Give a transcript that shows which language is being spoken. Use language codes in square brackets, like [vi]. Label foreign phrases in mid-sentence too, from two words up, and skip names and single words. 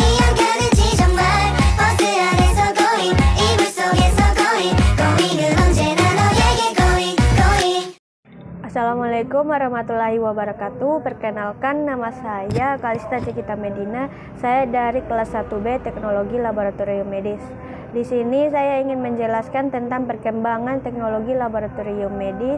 [ko] 안 가는지 정말 버스 안에서 going 이불 속에서 going은 언제나 너에게 going. [ar] السلام عليكم ورحمة الله وبركاته. [id] Perkenalkan, nama saya Kalista Cikita Medina. Saya dari kelas 1B Teknologi Laboratorium Medis. Di sini saya ingin menjelaskan tentang perkembangan teknologi laboratorium medis.